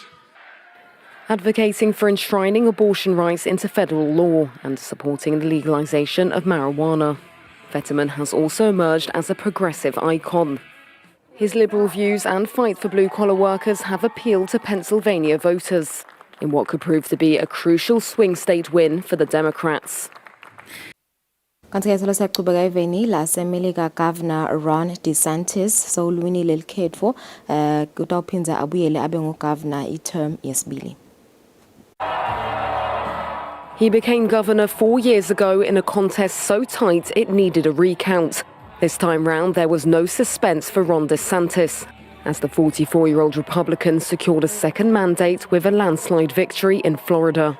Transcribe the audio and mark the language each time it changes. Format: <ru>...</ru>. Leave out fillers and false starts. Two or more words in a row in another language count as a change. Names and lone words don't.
<en>Advocating for enshrining abortion rights into federal law and supporting the legalization of marijuana. Fetterman has also emerged as a progressive icon. His liberal views and fight for blue-collar workers have appealed to Pennsylvania voters in what could prove to be a crucial swing state win for the Democrats.</en> <ss>Kanti-ke siyaqhubeka eveni laseMelika Governor Ron DeSantis sowulwinile likhetho utawuphinda abuyele abe ngugovernor i-term yesibili.</ss> <en>He became governor 4 years ago in a contest so tight it needed a recount. This time round, there was no suspense for Ron DeSantis, as the 44-year-old Republican secured a second mandate with a landslide victory in Florida.</en>